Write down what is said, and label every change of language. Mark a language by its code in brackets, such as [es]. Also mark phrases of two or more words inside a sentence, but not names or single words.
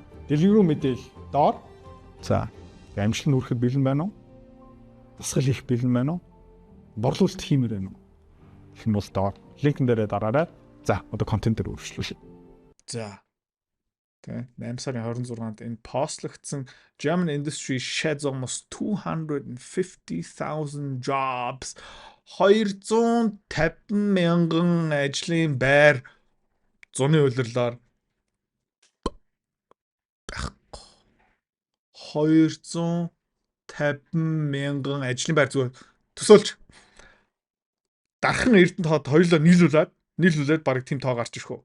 [mn] Дэлгэрэнгүй мэдээлэл доор. За амжилт нь хүрэхэд бэлэн байна уу? Дасгал хийх бэлэн байна уу? Борлуулалт хиймээр байна уу? Гэх юм бол доор линкэн дээрээ дараарай. За одоо контент дээр үргэлжлүүлье. За Тэ 8 сарын 26-нд энэ постлогдсон [en] German industry sheds almost 250,000 jobs. [mn] 250,000 ажлын байр зуны улирлаар 250,000 ажлын байр зүгээр төсөөлж дархан Эрдэнэт хот хоёулаа нийлүүлээд бараг тийм тоо гарч ирэх үү.